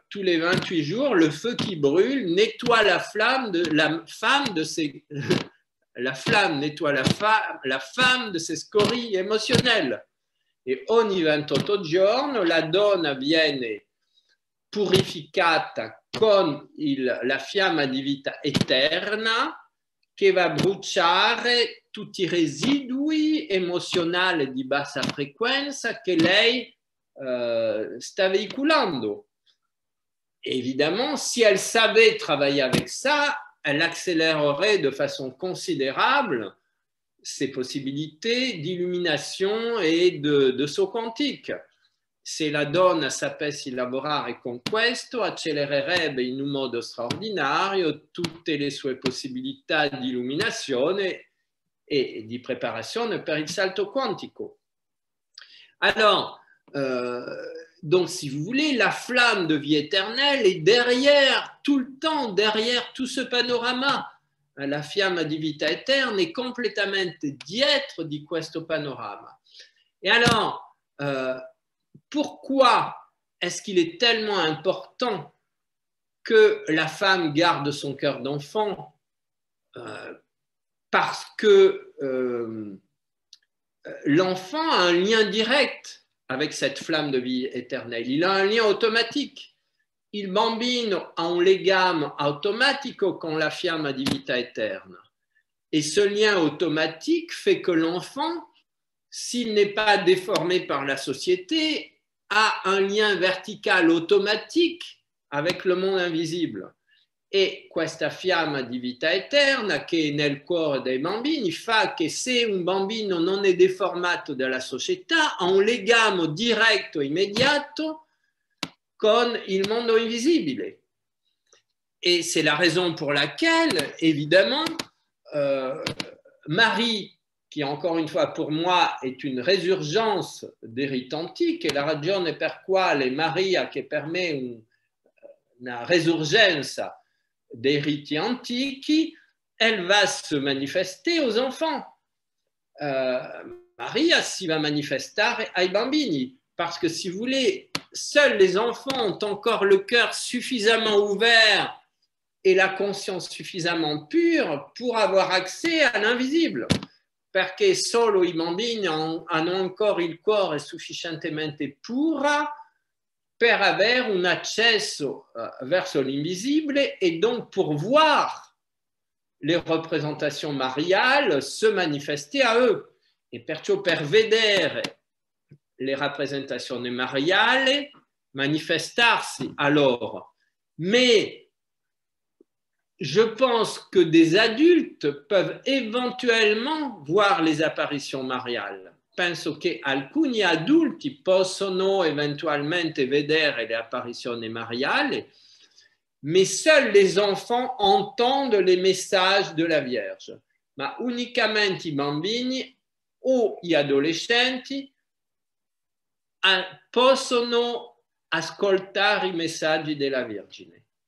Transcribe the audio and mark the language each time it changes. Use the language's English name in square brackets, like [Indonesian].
[French] Tous les 28 jours, le feu qui brûle nettoie la flamme de la femme de ses... La flamme nettoie la femme de ses scorie émotionnelles. [Italian] E ogni 28 giorni la donna viene purificata con la fiamma di vita eterna che va a bruciare tutti i residui emozionali di bassa frequenza che lei sta veiculando. [French] Évidemment, si elle savait travailler avec ça, elle accélérerait de façon considérable ses possibilités d'illumination et de saut quantique. [Italian] Se la donna sapesse lavorare con questo, accelererebbe in un modo straordinario tutte le sue possibilità di illuminazione e di preparazione per il salto quantico. [French] Alors, donc, si vous voulez, la flamme de vie éternelle est derrière, tout le temps, derrière tout ce panorama. [Italian] La fiamma di vita eterna è completamente dietro di questo panorama. [French] Et alors, pourquoi est-ce qu'il est tellement important que la femme garde son cœur d'enfant? Parce que l'enfant a un lien direct avec cette flamme de vie éternelle. Il a un lien automatique. Il bambino ha un legame automatico con la fiamma di vita eterna. Et ce lien automatique fait que l'enfant, s'il n'est pas déformé par la société, a un lien vertical automatique avec le monde invisible. [Italian] E questa fiamma di vita eterna che è nel cuore dei bambini fa che se un bambino non è deformato dalla società ha un legame diretto e immediato con il mondo invisibile. [French] Et c'est la raison pour laquelle, évidemment, Marie, qui encore une fois pour moi est une résurgence des rites antiques, [Italian] e la ragione per quale Maria, che per me una resurgenza [French] des rites antiques, elle va se manifester aux enfants. [Italian] Maria si va manifestare ai bambini, [French] parce que si vous voulez, seuls les enfants ont encore le cœur suffisamment ouvert et la conscience suffisamment pure pour avoir accès à l'invisible, [Italian] perché solo i bambini hanno ancora il cuore sufficientemente puro per avere un accesso verso l'invisibile [French] et donc pour voir les représentations mariales se manifester a eux. [Italian] E perciò per vedere le rappresentazioni mariali manifestarsi a loro. [French] Mais je pense que des adultes peuvent éventuellement voir les apparitions mariali. [Italian] Penso che alcuni adulti possono eventualmente vedere le apparizioni mariali, [French] mais seuls les enfants entendent les messages de la Vierge, [Italian] ma unicamente i bambini o gli adolescenti possono ascoltare i messaggi della Vergine.